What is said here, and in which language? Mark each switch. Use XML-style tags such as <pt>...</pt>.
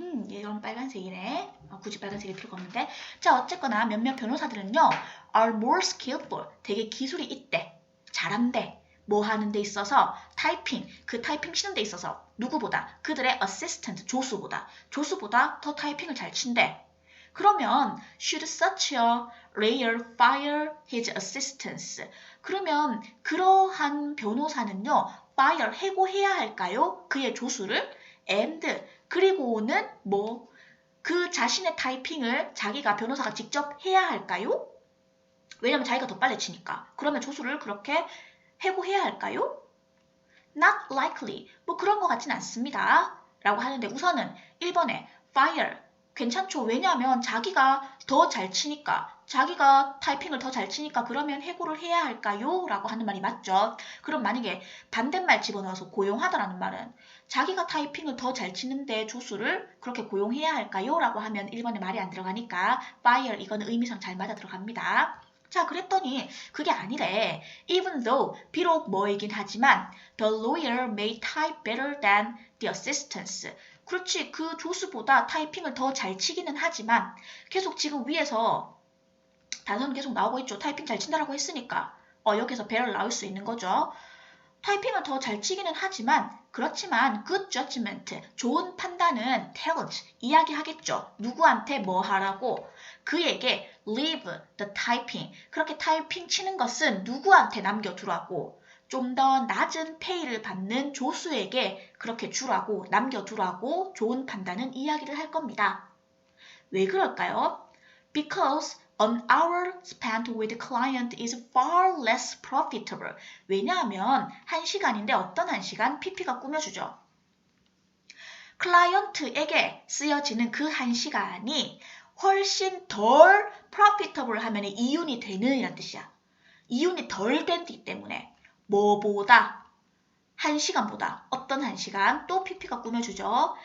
<ko>이건 빨간색이네. 굳이 빨간색일 필요가 없는데. 자, 어쨌거나 몇몇 변호사들은요.</ko> <en>are more skillful,</en> <ko>되게 기술이 있대. 잘한대. 뭐 하는 데 있어서 타이핑, 그 타이핑 치는 데 있어서 누구보다 그들의 assistant, 조수보다 더 타이핑을 잘 친대. 그러면</ko> <en>should such a lawyer fire his assistants?</en> <ko>그러면 그러한 변호사는요. fire, 해고해야 할까요? 그의 조수를 and 그리고는 뭐 그 자신의 타이핑을 자기가 변호사가 직접 해야 할까요? 왜냐면 자기가 더 빨리 치니까. 그러면 조수를 그렇게 해고해야 할까요?</ko> <en>Not likely.</en> <ko>뭐 그런 것 같진 않습니다. 라고 하는데 우선은 1번에 fire. 괜찮죠. 왜냐하면 자기가 더 잘 치니까. 자기가 타이핑을 더 잘 치니까 그러면 해고를 해야 할까요? 라고 하는 말이 맞죠. 그럼 만약에 반대말 집어넣어서 고용하다라는 말은 자기가 타이핑을 더 잘 치는데 조수를 그렇게 고용해야 할까요? 라고 하면 1번에 말이 안 들어가니까 fire 이거는 의미상 잘 맞아 들어갑니다. 자, 그랬더니 그게 아니래.</ko> <en>Even though,</en> <ko>비록 뭐이긴 하지만</ko> <en>the lawyer may type better than the assistants.</en> <ko>그렇지, 그 조수보다 타이핑을 더 잘 치기는 하지만 계속 지금 위에서 단서는 계속 나오고 있죠. 타이핑 잘 친다라고 했으니까 여기서 better 나올 수 있는 거죠. 타이핑을 더 잘 치기는 하지만 그렇지만</ko> <en>good judgment,</en> <ko>좋은 판단은 tells, 이야기하겠죠. 누구한테 뭐 하라고. 그에게</ko> <en>leave the typing,</en> <ko>그렇게 타이핑 치는 것은 누구한테 남겨두라고. 좀 더 낮은 페이를 받는 조수에게 그렇게 주라고, 남겨두라고 좋은 판단은 이야기를 할 겁니다. 왜 그럴까요?</ko> <en>Because an hour spent with client is far less profitable.</en> <ko>왜냐하면 1시간인데 어떤 1시간? PP가 꾸며주죠. 클라이언트에게 쓰여지는 그 1시간이 훨씬 덜 profitable 하면 이윤이 되는 이란 뜻이야. 이윤이 덜 되기 때문에 뭐보다 1시간보다 어떤 1시간 또 PP가 꾸며주죠.</ko>